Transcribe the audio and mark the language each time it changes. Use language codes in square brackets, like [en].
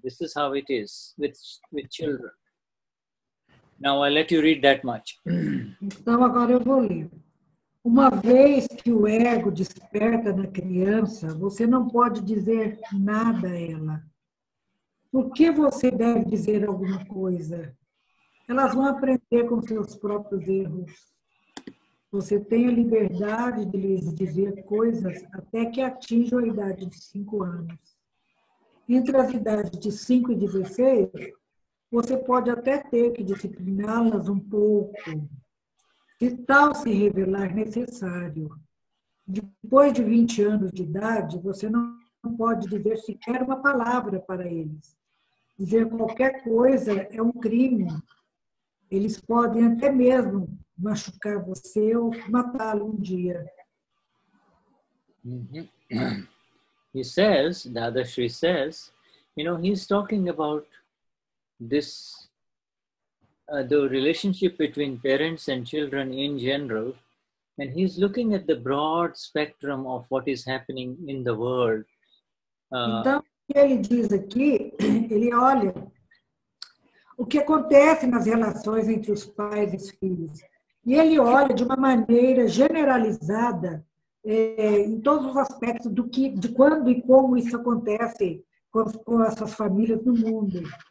[en] This is how it is with children. Now I'll let you read that much. [pt] Então agora eu vou ler. Uma vez que o ego desperta na criança, você não pode dizer nada a ela. Por que você deve dizer alguma coisa? Elas vão aprender com seus próprios erros. Você tem a liberdade de lhes dizer coisas até que atinjam a idade de 5 anos. Entre as idades de 5 e 16, você pode até ter que discipliná-las um pouco, se tal se revelar necessário. Depois de 20 anos de idade, você não pode dizer sequer uma palavra para eles. Dizer qualquer coisa é um crime. Eles podem até mesmo machucar você ou matá-lo um dia. [en] He says, Dadashri says, he's talking about this, the relationship between parents and children in general, and he's looking at the broad spectrum of what is happening in the world. [pt] Então, o que ele diz aqui, ele olha o que acontece nas relações entre os pais e os filhos. E ele olha de uma maneira generalizada em todos os aspectos de quando e como isso acontece com essas famílias no mundo.